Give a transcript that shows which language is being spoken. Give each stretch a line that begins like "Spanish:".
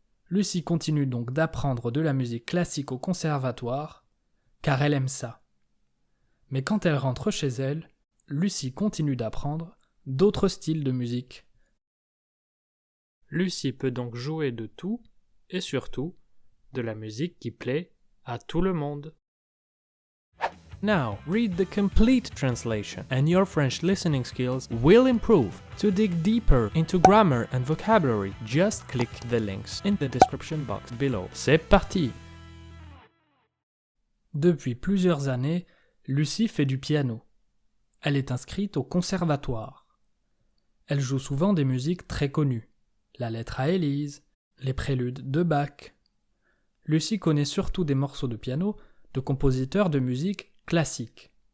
French: Lucie continue donc d'apprendre de la musique classique au conservatoire, car elle aime ça. Mais quand elle rentre chez elle, Lucie continue d'apprendre d'autres styles de musique. Lucie peut donc jouer de tout, et surtout, de la musique qui plaît à tout le monde.
English: Now, read the complete translation, and your French listening skills will improve. To dig deeper into grammar and vocabulary, just click the links in the description box below.
French: C'est parti! Depuis plusieurs années, Lucie fait du piano. Elle est inscrite au conservatoire. Elle joue souvent des musiques très connues. La lettre à Élise, les préludes de Bach. Lucie connaît surtout des morceaux de piano de compositeurs de musique classique.